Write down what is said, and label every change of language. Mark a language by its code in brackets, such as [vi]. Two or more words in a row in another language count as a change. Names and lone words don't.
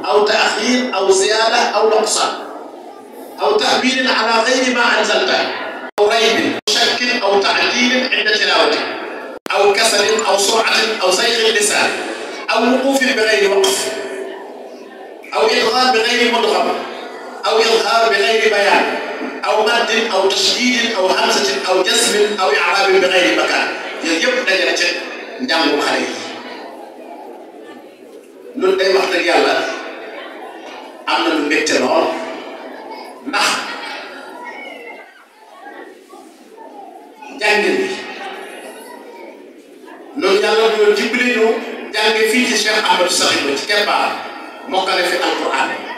[ar] أو تأخير أو زيادة أو نقصان أو تأويل على غير ما أنزلته أو ريب أو شك أو تعديل عند تلاوته أو كسل أو سرعة أو زيغ اللسان أو وقوف بغير وقف أو إدغام بغير مدغم أو إظهار بغير بيان أو مد أو تشديد أو همزة أو جزم أو إعراب بغير مكان يجب دجاجة نجمع خليه [wo] loolu day wax dëgg yàlla am na lu mbégte lool ndax jàngin bi loolu yàlla doon dimbali ñu jànge fii ci Cheikh Ahmadou Sakhir Ba ci keppaar mokkale fi alquran